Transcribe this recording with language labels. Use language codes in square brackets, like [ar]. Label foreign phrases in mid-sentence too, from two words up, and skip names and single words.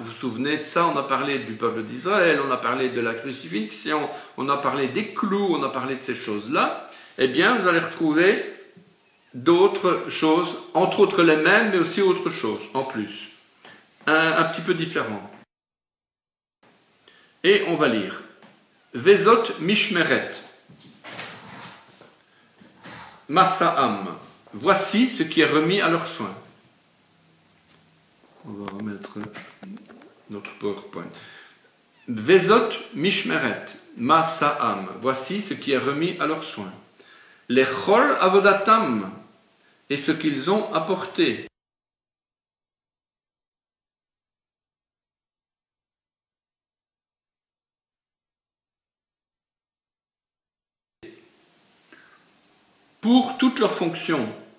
[fr] Vous vous souvenez de ça, on a parlé du peuple d'Israël, on a parlé de la crucifixion, on a parlé des clous, on a parlé de ces choses-là. Eh bien, vous allez retrouver d'autres choses, entre autres les mêmes, mais aussi autre chose, en plus. Un petit peu différent. Et on va lire. [he] וזאת משמרת. משאם. [fr] Voici ce qui est remis à leurs soins. On va remettre notre PowerPoint. [he] וזאת משמרת. משאם. [fr] Voici ce qui est remis à leurs soins. [he] לכל עבודתם. [fr] Et ce qu'ils ont apporté. Pour toutes leurs fonctions.